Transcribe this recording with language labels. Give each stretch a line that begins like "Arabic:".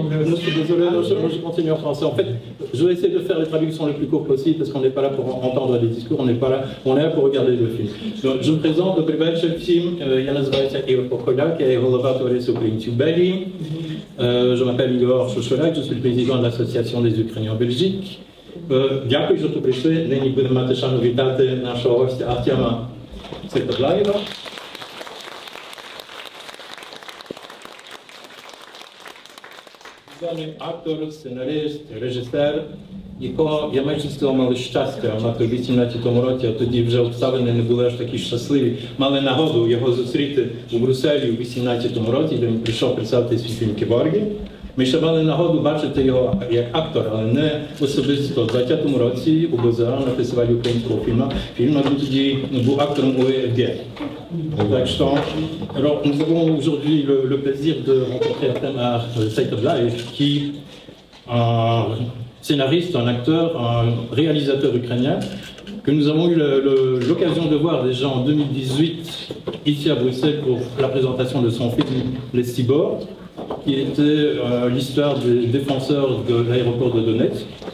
French: Je suis désolé, je continue en français. En fait, je vais essayer de faire les traductions les plus courtes possibles parce qu'on n'est pas là pour entendre des discours, on est là pour regarder le film. Donc, je vous présente le
Ukrainian: перший
French: film.
Ukrainian: Я називаюся Ігор Поколяк, я є голова товариства українців Белгії.
French: Je m'appelle Igor Chocholak, je suis le président de l'association des Ukrainiens en Belgique.
Ukrainian: Дякую, що тут прийшли. Нині будемо мати шану вітати нашого гостя Артема Святоблаєва. Відомий актор, сценарист, режисер, якого я майже з цього мали щастя мати у 18-му році, а тоді вже обставини не були аж такі щасливі. Мали нагоду його зустріти у Брюсселі у 18-му році, де він прийшов представити свій фільм «Кіборги». Ми ще мали нагоду бачити його як актор, але не особисто. У 20-му році у Бозара на фестивалі українського фільму. Фільм тоді був актором у ЕФГ. Так що
French: nous avons aujourd'hui le plaisir de rencontrer Artem Svetoslav, qui est un scénariste, un acteur, un réalisateur ukrainien, que nous avons eu l'occasion de voir déjà en 2018 ici à Bruxelles pour la présentation de son film Les Cyborgs, qui était l'histoire des défenseurs de l'aéroport de Donetsk.